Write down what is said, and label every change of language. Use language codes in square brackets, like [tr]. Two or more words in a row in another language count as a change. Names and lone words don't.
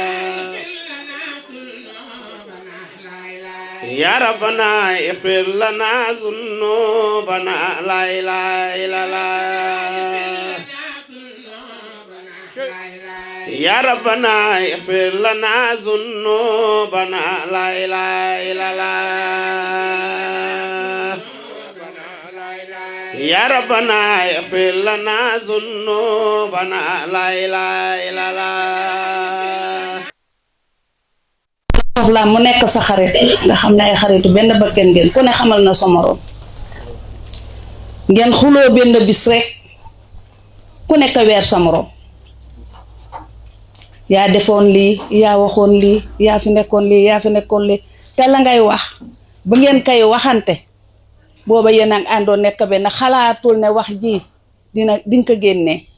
[ar] يا ربنا اغفر لنا ذنوبنا لا إله إلا الله يا ربنا اغفر لنا ذنوبنا لا إله إلا الله يا ربنا اغفر لنا ذنوبنا لا إله إلا الله [wo] soxla mu nekk sa xarit nga xam ne ay xaritu benn bakken ngeen ku ne xamal na sa morom ngeen xuloo benn bis rek ku nekk weer sa morom yaa defoon lii yaa waxoon lii yaa fi nekkoon lii yaa fi nekkoon lii te la ngay wax ba ngeen kay waxante booba yéen a ngi àndoon nekk benn xalaatul ne wax ji dinga ko génnee